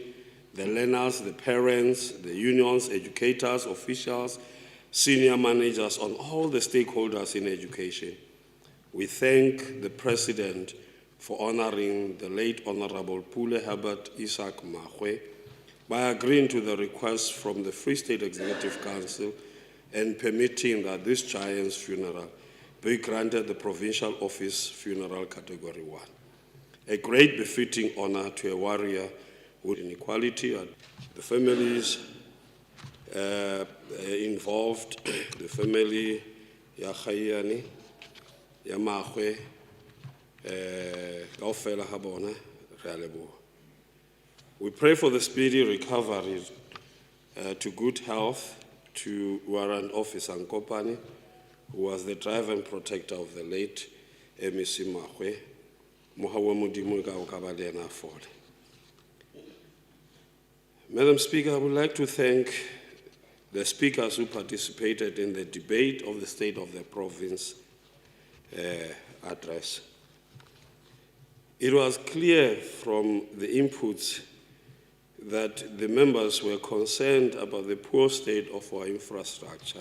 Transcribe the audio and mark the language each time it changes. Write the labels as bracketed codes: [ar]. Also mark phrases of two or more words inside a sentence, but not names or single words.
[en] the learners, the parents, the unions, educators, officials, senior managers, and all the stakeholders in education, we thank the President for honoring the late Honorable Pule Herbert Isaac Mahwe by agreeing to the request from the Free State Executive Council and permitting that this giant's funeral be granted the Provincial Office Funeral Category 1. A great befitting honor to a warrior with inequality. The families involved, the family [st] ya Khayani, ya Mahwe, kaofela ha bona re a leboha. [en] We pray for the speedy recovery to good health to Warrant Officer Nkopane, who was the driver and protector of the late MEC Mahwe. [st] Mohawe Modimo ka o ka ba le ena fole. [en] Madam Speaker, I would like to thank the speakers who participated in the debate of the State of the Province address. It was clear from the inputs that the members were concerned about the poor state of our infrastructure,